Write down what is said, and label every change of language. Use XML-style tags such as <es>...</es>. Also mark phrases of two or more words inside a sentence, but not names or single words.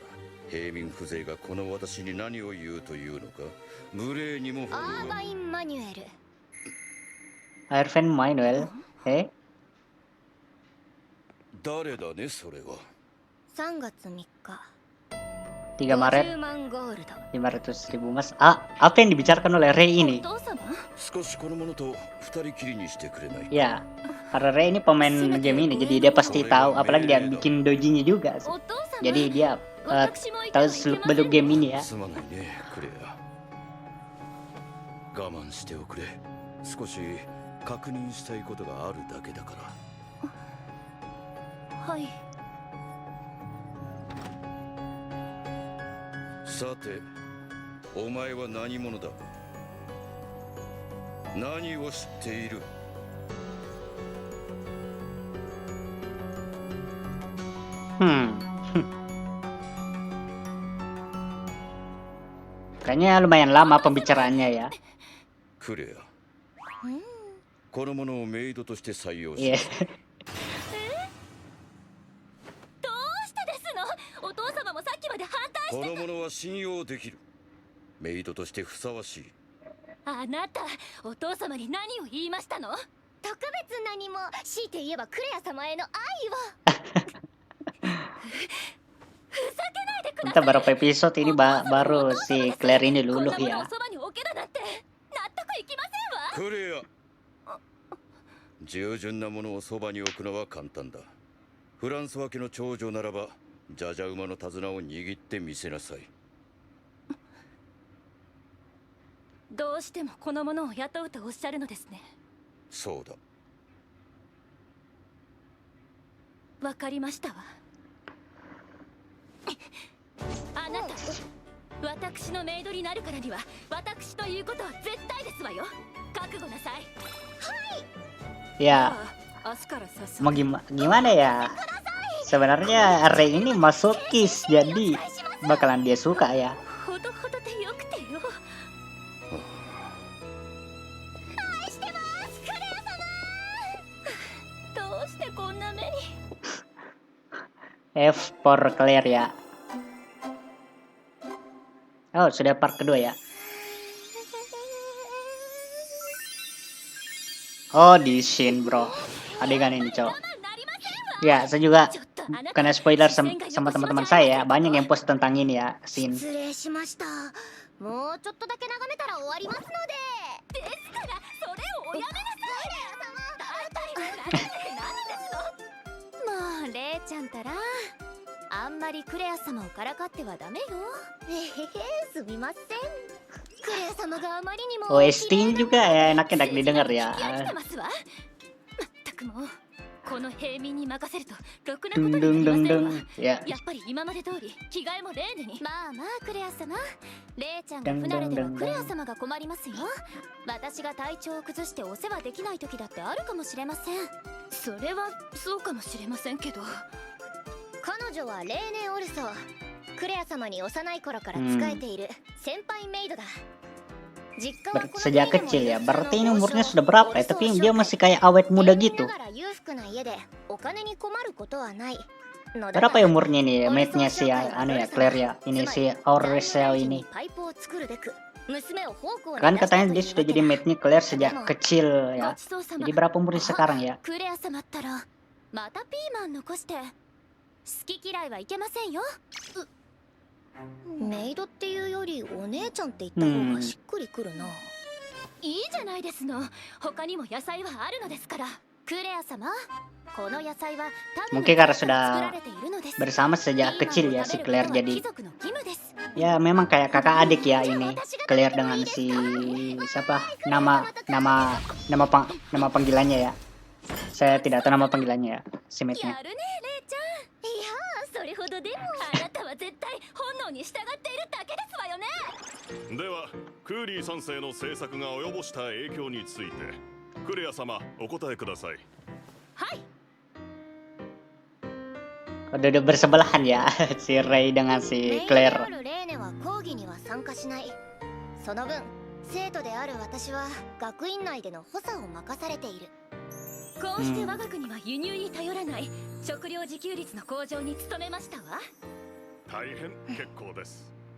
<ja>平民風情がこの私に何を言うというのか、無礼にも程アーバが。イン・マニュエル。 Irvin Manuel, 誰だねそれは。 3月3日。</ja> <id>3 Maret,</id> <ja>50万ゴールド。</ja> <id>500.000 emas. Apa yang dibicarakan oleh Rei ini?</id> <ja>お父様、少しこのものと二人きりにしてくれない。</ja> <id>Ya, karena Rei ini pemain game ini, jadi dia pasti tahu. Apalagi dia bikin dojinya juga.</id> <ja>お父様。</ja> <id>Jadi dia</id> <ja>私もいた</ja> <id>tahu</id> <ja>らいけ</ja> <id>seluk</id> <ja>ません</ja> <id>beluk game ini ya.</id> <ja>すまないねクレア。我慢しておくれ。少し確認したいことがあるだけだから。はい。さて、お前は何者だ。何を知っている。</ja> <id>Kayaknya lumayan lama pembicaraannya ya.</id> <ja>クレア。この者をメイドとして採用し。</ja> <id>Iya.</id> <ja>どうしてですの？お父様もさっきまで反対こしての者は信用できる。メイドとしてふさわしい。あなた、お父様に何を言いましたの？特別何も、強いて言えばクレア様への愛を。ふざけないでくだ</ja> <id>Entah</id> <ja>さい。</ja> <id>berapa episode ini baru si Claire ini</id> <ja>こん</ja> <id>luluh</id> <ja>なもの</ja> <id>ya.</id> <ja>をそばに置けだなんて納得いきませんわ。クレア。従順なものをそばに置くのは簡単だ。フランスワ家の長女ならば、ジャジャ馬の手綱を握ってみせなさい。どうしてもこの者を雇うとおっしゃるのですね。そうだ。わかりましたわ。あなた、私のメイドになるからには私ということは絶対ですわよ。覚悟なさい。</ja> <id>Ya,</id> <ja>明日から早速</ja> <id>mau gimana ya? Sebenarnya Rey ini masokis, jadi bakalan dia suka ya.</id> <ja>ほどほどでよくてよ。愛してますクレア様。どうしてこんな目に。</ja> <en>F for</en> <id>Claire ya. Oh, sudah part kedua ya. Oh, di scene bro. Adegan ini cowok. Ya, saya juga kena spoiler sama teman-teman saya ya. Banyak yang post tentang ini ya, scene.</id> <ja>失礼しました。もうちょっとだけ眺めたら終わりますので。ですからそれをおやめなさい。大体何ですの。もうレイちゃんたらあんまりクレア様をからかってはダメよ。すみません。クレア様があまりにも</ja> <id>OST juga ya enak-enak didengar ya.</id> <ja>全くもうこの平民に任せるとろくなこ Dung とでき dung ませ dung んわ。 dung. Ya. やっぱり今まで通り着替えも例年に。まあまあクレア様、レイちゃんが Dung 不慣れ dung では dung クレア dung. 様が困りますよ。私が体調を崩してお世話できない時だってあるかもしれません。それはそうかもしれませんけど。彼女はレーネ・オルソ。クレア様に幼い頃から仕えている先輩メイドだ。</ja> <id>Sejak kecil ya. Berarti ini umurnya sudah berapa ya? Tapi dia masih kayak awet muda gitu. Berapa ya umurnya nih maidnya si anu ya Claire ya? Ini si Auricel ini. Kan katanya dia sudah jadi maidnya Claire sejak kecil ya. Jadi berapa umurnya sekarang ya?</id> <ja>またピーマン残して好き嫌いはいけませんよ。メイドっていうよりお姉ちゃんって言った方がしっくりくるな。いいじゃないですの。他にも野菜はあるのですから。クレア様、この野菜は</ja> <id>Mungkin karena sudah bersama sejak kecil ya si Claire, jadi ya memang kayak kakak adik ya ini Claire dengan si siapa nama panggilannya ya. Saya tidak tahu nama panggilannya ya si maidnya.</id> <ja>それほどでもあなたは絶対本能に従っているだけですわよね。ではクーリー3世の政策が及ぼした影響についてクレア様お答えください。はい。</ja> <id>Udah bersebelahan ya si Rey dengan si Claire.</id> <ja>その分生徒である私は学院内での補佐を任されている。こうして我が国は輸入に頼らない食料自給率の向上に努めましたわ。大変結構です。</ja>